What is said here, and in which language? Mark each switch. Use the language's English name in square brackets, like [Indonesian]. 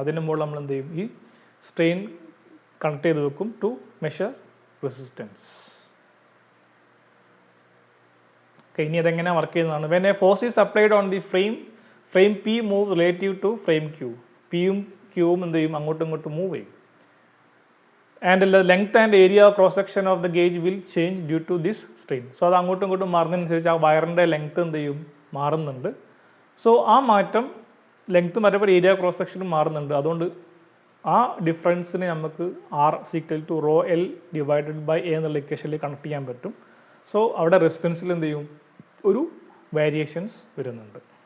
[Malayalam] അതിൻ്റെ മുകളിൽ നമ്മൾ എന്ത് ചെയ്യും, ഈ സ്ട്രെയിൻ കണക്ട് ചെയ്ത് വെക്കും ടു മെഷർ റെസിസ്റ്റൻസ്. [English] okay, [Malayalam] ഇനി അതെങ്ങനെ വർക്ക് ചെയ്യുന്നതാണ്. [English] When a force is applied on the frame P move relative to frame Q. [Malayalam] പിയും ക്യൂവും എന്ത് ചെയ്യും, അങ്ങോട്ടും ഇങ്ങോട്ടും മൂവ് ചെയ്യും. [English] And the length and area cross section of the gauge will change due to this strain. [Malayalam] So അത് അങ്ങോട്ടും ഇങ്ങോട്ടും മാറുന്നതിനനുസരിച്ച് ആ വയറിൻ്റെ ലെങ്ത്ത് എന്ത് ചെയ്യും, മാറുന്നുണ്ട്. സോ ആ മാറ്റം, ലെങ്ത്ത് മാറ്റപ്പോൾ ഏരിയ ക്രോസ് സെക്ഷനും മാറുന്നുണ്ട്. അതുകൊണ്ട് ആ ഡിഫറൻസിന് നമുക്ക് R = ρl / A എന്നുള്ള ഇക്വേഷനിൽ കണക്ട് ചെയ്യാൻ പറ്റും. സോ അവിടെ റെസിസ്റ്റൻസിൽ എന്ത് ചെയ്യും, ഒരു വേരിയേഷൻസ് വരുന്നുണ്ട്.